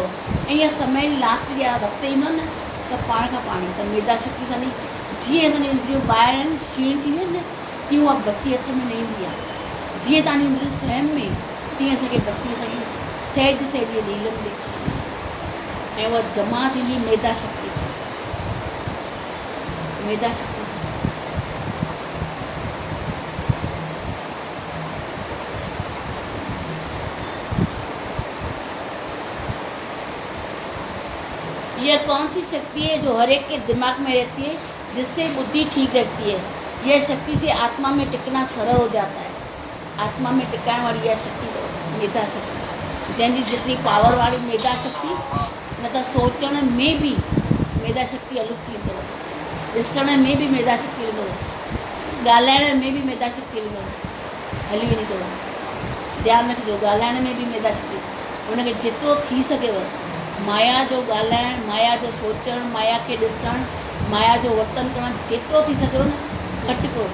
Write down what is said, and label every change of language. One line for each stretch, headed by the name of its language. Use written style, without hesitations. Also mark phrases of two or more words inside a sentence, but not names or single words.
Sindhi: ऐं इहा समय लास्ट ॾिया वक़्तु ईंदो न त पाण खां पाण ई त मेधा शक्ति असांजी जीअं असांजी इंद्रियूं ॿाहिरि आहिनि, क्षीण थी वेंदियूं आहिनि न, तीअं उहा भक्ति हथ में न ईंदी आहे। जीअं तव्हांजी इंद्रियूं स्वयं में, तीअं असांखे भक्ति असांखे सहज सहज लीलम ॾेखारींदी ऐं उहा जमा थींदी मेधा शक्ति सां, मेधा शक्ति सां।
Hindi: यह कौन सी शक्ति है जो हर एक के दिमाग में रहती है, जिससे बुद्धि ठीक रहती है? यह शक्ति से आत्मा में टिकना सरल हो जाता है।
Sindhi: आत्मा में टिकाइण वाली इहा शक्ति मेधा शक्ति, जंहिंजी जेतिरी पावर वाली मेधा शक्ति, न त सोचण में बि मेधा शक्ति अलॻि थींदो, ॾिसण में बि मेधा शक्ति हलंदो, ॻाल्हाइण में बि मेधा शक्ति हलंदो, हली वेंदो। ध्यानु रखिजो, ॻाल्हाइण में बि मेधा शक्ति, हुनखे जेतिरो थी सघेव माया जो ॻाल्हाइण, माया जो सोचणु, माया खे ॾिसणु, माया जो वर्तन करणु जेतिरो थी सघेव न घटि कयो।